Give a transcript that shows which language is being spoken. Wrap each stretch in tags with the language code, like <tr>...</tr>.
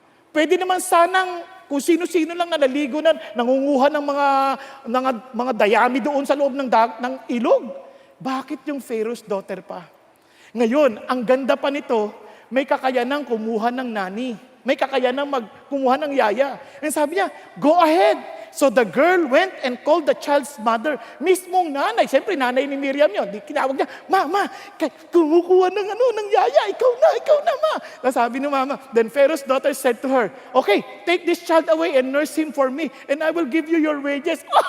<tl>Pwede naman sanang kung sino-sino lang na naligo na nangunguha ng mga dayami doon sa loob ng ilog. Bakit yung Pharaoh's daughter pa? Ngayon, ang ganda pa nito, may kakayanang kumuha ng nani. May kakayanang kumuha ng yaya. And sabi niya,</tl> <en>go ahead. So the girl went and called the child's mother.</en> <tl>Mismong nanay. Siyempre, nanay ni Miriam yun. Kinawag niya, Mama, kumukuha ng yaya. Ikaw na, Ma. Sabi ni Mama.</tl> <en>Then Pharaoh's daughter said to her, okay, take this child away and nurse him for me, and I will give you your wages.</en>